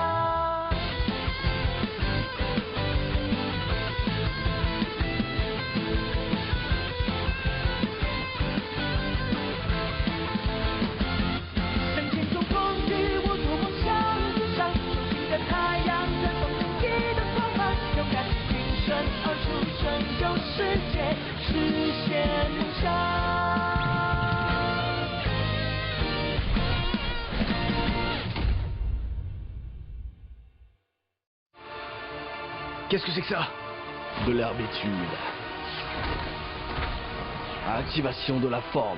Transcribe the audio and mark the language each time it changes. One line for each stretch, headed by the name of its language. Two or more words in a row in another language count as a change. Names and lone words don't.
Chinese: 向前冲，风雨无阻，梦想之上，手心的太阳绽放正义的光芒，勇敢挺身而出，拯救世界，实现梦想。
French: Qu'est-ce que c'est que ça? De l'herbitude. Activation de la forme.